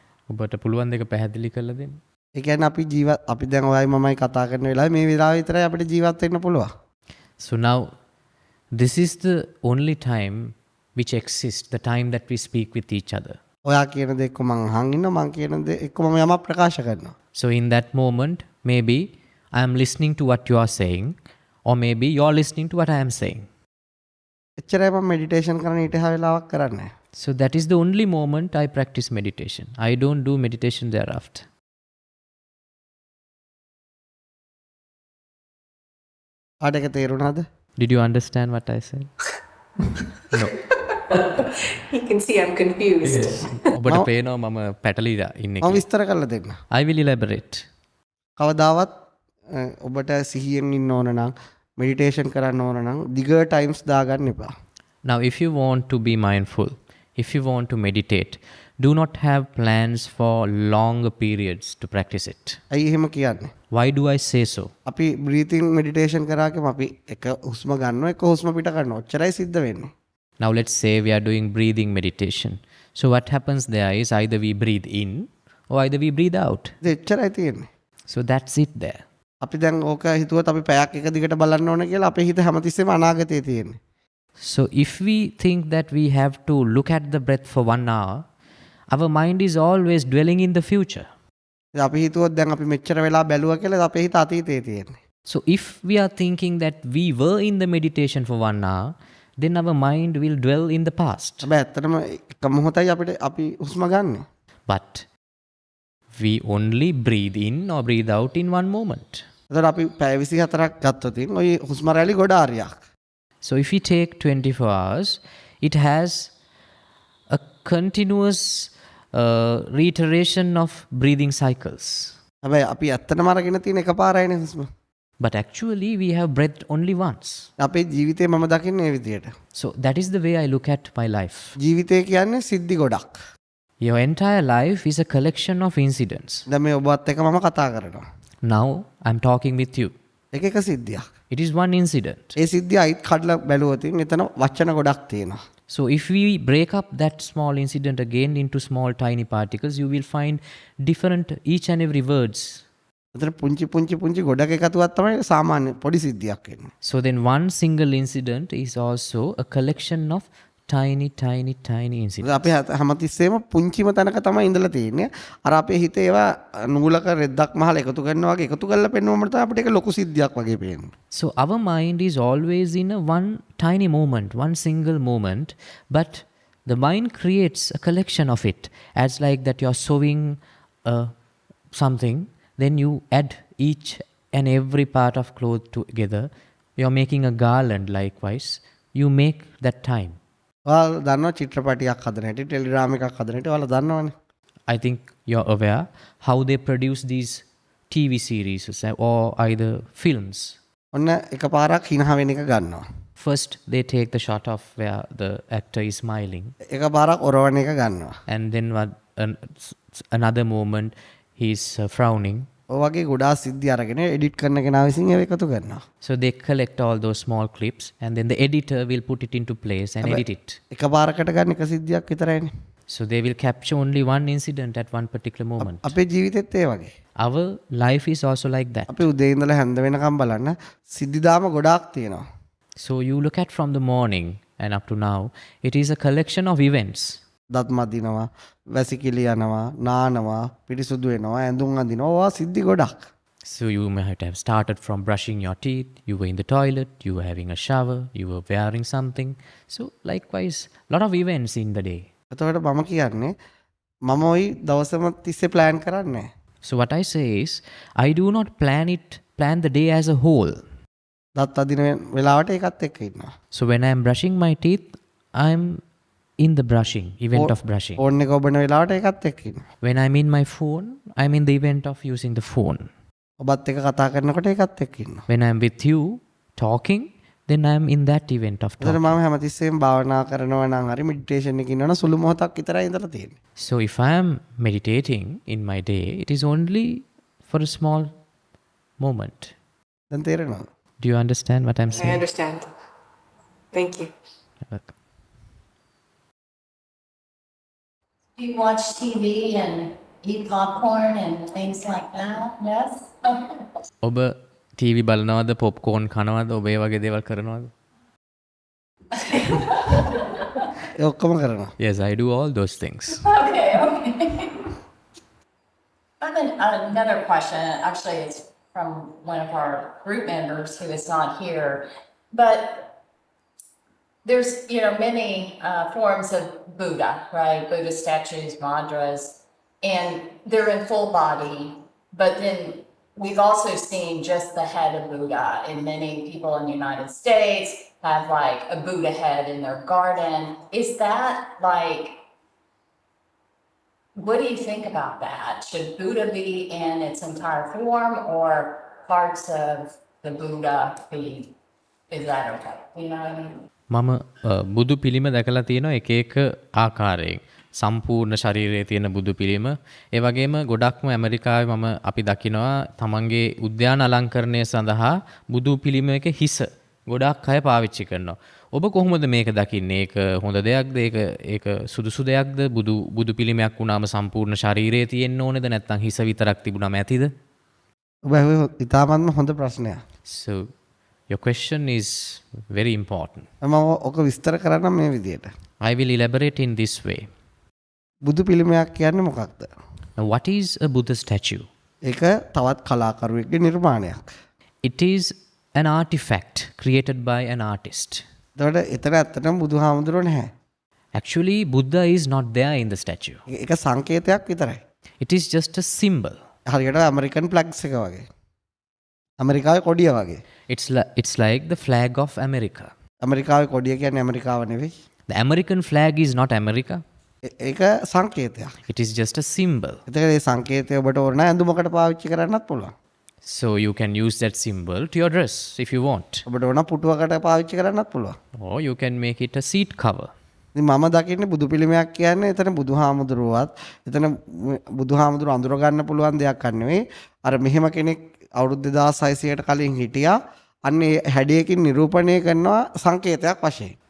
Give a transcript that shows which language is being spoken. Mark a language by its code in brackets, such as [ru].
[si] ඔබට පුළුවන් දෙක පැහැදිලි කරලා දෙන්න. ඒ කියන්නේ අපි දැන් ඔයයි මමයි කතා කරන වෙලාවේ මේ වෙලාව විතරයි අපිට ජීවත් වෙන්න පුළුවන්. [en] So now, this is the only time which exists, the time that we speak with each other. [si] ඔයා කියන දේ එක්ක මං අහන් ඉන්නවා මං කියන දේ එක්ක මම යමක් ප්‍රකාශ කරනවා. [en] So in that moment, maybe I am listening to what you are saying, or maybe you are listening to what I am saying. [si] එච්චරයි මම මෙඩිටේෂන් කරන්න ඊට එහා වෙලාවක් කරන්නේ. [en] So that is the only moment I practice meditation. I don't do meditation thereafter. [si] ආඩක තේරුණාද? [en] Did you understand what I said? No. He can see I'm confused. [si] ඔබට පේනවා මම පැටලිලා ඉන්නේ මම කියලා. විස්තර කරලා දෙන්න. [en] I will elaborate. [si] කවදාවත් ඔබට සිහියෙන් ඉන්න ඕන නම් මෙඩිටේෂන් කරන්න ඕන නම් දිග ටයිම්ස් දාගන්න එපා. [en] Now, if you want to be mindful, if you want to meditate, do not have plans for longer periods to practice it. [si] ඇයි එහෙම කියන්නේ? [en] Why do I say so? [si] අපි බ්‍රීතිං මෙඩිටේෂන් කරාකම අපි එක හුස්ම ගන්නවා එක හුස්ම පිට කරනවා. ඔච්චරයි සිද්ධ වෙන්නේ. [en] Now, let's say we are doing breathing meditation. So what happens there is either we breathe in or either we breathe out. [si] එච්චරයි තියෙන්නේ. [en] So that's it there. [si] අපි දැන් ඕක හිතුවත් අපි පැයක් එක දිගට බලන්න ඕන කියලා අපේ හිත හැමතිස්සෙම අනාගතේ තියෙන්නේ. [en] So if we think that we have to look at the breath for 1 hour, our mind is always dwelling in the future. [si] අපි හිතුවොත් දැන් අපි මෙච්චර වෙලා බැලුවා කියලා අපේ හිත අතීතේ තියෙන්නේ. [en] So if we are thinking that we were in the meditation for 1 hour, then our mind will dwell in the past. [si] හැබැයි ඇත්තටම එක මොහොතයි අපි හුස්ම ගන්නෙ. [en] But we only breathe in or breathe out in one moment. [si] එතකොට අපි පැය 24ක් ගත්තොත් ওই හුස්ම රැලි ගොඩාරියක්. [en] So if we take 24 hours, it has a continuous reiteration of breathing cycles. [si] හැබැයි අපි ඇත්තටම අරගෙන තියෙන එකපාරයිනේ හුස්ම. [en] But actually we have breathed only once. [si] අපේ ජීවිතේ මම දකින්නේ මේ විදියට. [en] So that is the way I look at my life. [si] ජීවිතේ කියන්නේ සිද්ධි ගොඩක්. [en] Your entire life is a collection of incidents. [si] දැන් මේ ඔබත් එක්ක මම කතා කරනවා. [en] Now I'm talking with you. [si] එක එක සිද්ධියක්. [en] It is one incident. [si] ඒ සිද්ධිය අයිත් කඩලා බැලුවොත් එතන වචන ගොඩක් තියෙනවා. [en] So if we break up that small incident again into small tiny particles, you will find different each and every words. [si] එතන පුංචි ගොඩක එකතුවක් තමයි සාමාන්‍ය පොඩි සිද්ධියක් වෙන්නේ. [en] So then one single incident is also a collection of tiny incidents. [si] අපි හැමතිස්සෙම පුංචිම තැනක තමයි ඉඳලා තියෙන්නේ. අර අපේ හිතේ ඒවා නූලක රෙද්දක් මහල එකතු කරනවා වගේ එකතු කරලා පෙන්වුවම තමයි අපිට ඒක ලොකු සිද්ධියක් වගේ පේන්නේ. [en] So our mind is always in a one tiny moment, one single moment, but the mind creates a collection of it. As like that you're sewing something, then you add each and every part of cloth together. You're making a garland likewise. You make that time. [si] ඔයාලා දන්නවා චිත්‍රපටියක් හදන හැටි, telegram එකක් හදන හැටි ඔයාලා දන්නවනේ. [en] I think you're aware how they produce these TV series or either films. [si] ඔන්න එකපාරක් හිනහ වෙන එක ගන්නවා. [en] First, they take the shot of where the actor is smiling. [si] එකපාරක් ඔරවන එක ගන්නවා. [en] And then another moment, he's frowning. [si] ඔය වගේ ගොඩාක් සිද්ධි අරගෙන එඩිට් කරන කෙනා විසින් ඒක එකතු කරනවා. [en] So they collect all those small clips and then the editor will put it into place and edit it. [si] එකපාරකට ගන්න එක සිද්ධියක් විතරයිනේ. [en] So they will capture only one incident at one particular moment. [si] අපේ ජීවිතෙත් ඒ වගේ. [en] Our life is also like that. [si] අපි උදේ ඉඳලා හැන්ද වෙනකම් බලන්න සිද්ධිදාම ගොඩාක් තියෙනවා. [en] So you look at from the morning and up to now, it is a collection of events. [si] දත් මදිනවා, වැසිකිලි යනවා, නානවා, පිරිසුදු වෙනවා, ඇඳුම් අඳිනවා. ඕවා සිද්ධි ගොඩක්. [en] So you might have started from brushing your teeth, you were in the toilet, you were having a shower, you were wearing something. So likewise, lot of events in the day. [si] එතකොට මම කියන්නේ මම ওই දවසම තිස්සේ plan කරන්නේ නැහැ. [en] So what I say is, I do not plan the day as a whole. [si] දත් අදින වෙලාවට ඒකත් එක්ක ඉන්නවා. [en] So when I am brushing my teeth, I am in the brushing, event of brushing. [si] Phone එක ඔබන වෙලාවට ඒකත් එක්ක ඉන්නවා. [en] When I'm in my phone, I'm in the event of using the phone. [si] ඔබත් එක්ක කතා කරනකොට ඒකත් එක්ක ඉන්නවා. [en] When I'm with you talking, then I'm in that event of [si] එතන [en] talking. [si] මම හැමතිස්සෙම භාවනා කරනවා නම් හරි මෙඩිටේෂන් එකකින් ඉන්නවනම් සුළු මොහොතක් විතරයි ඉඳලා තියෙන්නේ. [en] So if I am meditating in my day, it is only for a small moment. දැන් තේරෙනවද? Do you understand what I'm I saying? understand. Thank you. Do you watch TV and eat popcorn and things like that? Yes? [si] ඔබ TV බලනවද, popcorn කනවද, ඔබ ඒ වගේ දේවල් කරනවද? ඒ ඔක්කොම කරනවා. [en] Yes, I do all those things. Okay. Another question, actually it's from one of our group members who is not here, but there's, many forms of Buddha, right? Buddha statues, mudras, and they're in full body, but then we've also seen just the head of Buddha, and many people in the United States have like a Buddha head in their garden. Is that like, what do you think about that? Should Buddha be in its entire form or parts of the Buddha be, is that okay? You know what I mean? [si] මම බුදු පිළිම දැකලා තියෙනවා එක එක ආකාරයෙන්. සම්පූර්ණ ශරීරයේ තියෙන බුදු පිළිම. ඒ වගේම ගොඩක්ම ඇමරිකාවේ මම අපි දකිනවා තමන්ගේ උද්‍යාන අලංකරණය සඳහා බුදු පිළිමයක හිස ගොඩක් අය පාවිච්චි කරනවා. ඔබ කොහොමද මේක දකින්නේ? ඒක හොඳ දෙයක්ද? ඒක සුදුසු දෙයක්ද? බුදු පිළිමයක් වුණාම සම්පූර්ණ ශරීරයේ තියෙන්න ඕනේද නැත්නම් හිස විතරක් තිබුණාම ඇතිද? ඔබ ඇහුවේ ඉතාමත්ම හොඳ ප්‍රශ්නයක්. [en] So your question is very important. [si] මම ඔක විස්තර කරන්නම් මේ විදියට. [en] I will elaborate in this way. [si] බුදු පිළිමයක් කියන්නේ මොකක්ද? [en] Now what is a Buddha statue? [si] ඒක තවත් කලාකරුවෙක්ගේ නිර්මාණයක්. [en] It is an artifact created by an artist. [si] එතකොට එතන ඇත්තටම බුදුහාමුදුරුවෝ නැහැ. [en] Actually, Buddha is not there in the statue. [si] ඒක සංකේතයක් විතරයි. [en] It is just a symbol. [si] හරියට ඇමරිකන් ෆ්ලැග්ස් එක වගේ. ඇමරිකාවේ කොඩිය වගේ. [en] It's like the flag of America. [si] ඇමරිකාවේ කොඩිය කියන්නේ ඇමරිකාව නෙවෙයි. [en] The American flag is not America. [si] ඒක සංකේතයක්. [en] It is just a symbol. [si] එතකොට මේ සංකේතය ඔබට ඕන නම් ඇඳුමකට පාවිච්චි කරන්නත් පුළුවන්. [en] So you can use that symbol to your dress if you want. [si] ඔබට ඕන පුටුවකට පාවිච්චි කරන්නත් පුළුවන්. [en] Or you can make it a seat cover. [si] ඉතින් මම දකින්නේ බුදු පිළිමයක් කියන්නේ එතන බුදුහාමුදුරුවවත් එතන බුදුහාමුදුරුව අඳුර ගන්න පුළුවන් දෙයක් නෙවෙයි. අර මෙහෙම කෙනෙක් අවුරුදු 2600කට කලින් හිටියා. අන්න ඒ හැඩයකින් නිරූපණය කරනවා සංකේතයක් වශයෙන්.